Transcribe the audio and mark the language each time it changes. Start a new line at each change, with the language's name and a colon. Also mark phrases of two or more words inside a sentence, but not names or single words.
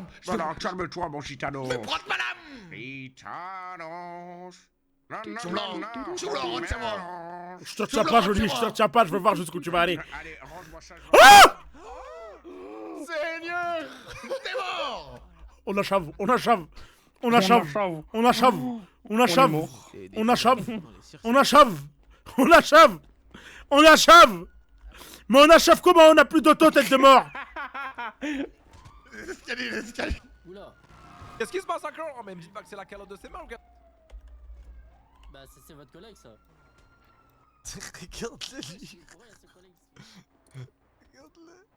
French: Non, calme-toi, mon gitano. Je vais prendre ma lame. Gitanos. Chou blanc, retiens-moi. Je te retiens pas, Johnny. Je te retiens pas. Je veux voir jusqu'où tu vas aller. Allez, range-moi ça. Ah! Seigneur, t'es mort. On achave, on achave, on achave, on achave, on achave, on achave, on achave, on achave, on achave. Mais on achave comment? On a plus d'auto, tête de mort. L'escalier. Oula. Qu'est-ce qui se passe encore? Oh, mais me dites pas que c'est la calotte de ses mains, gars. Bah, c'est votre collègue, ça. Regarde-le, lui. Regarde-le.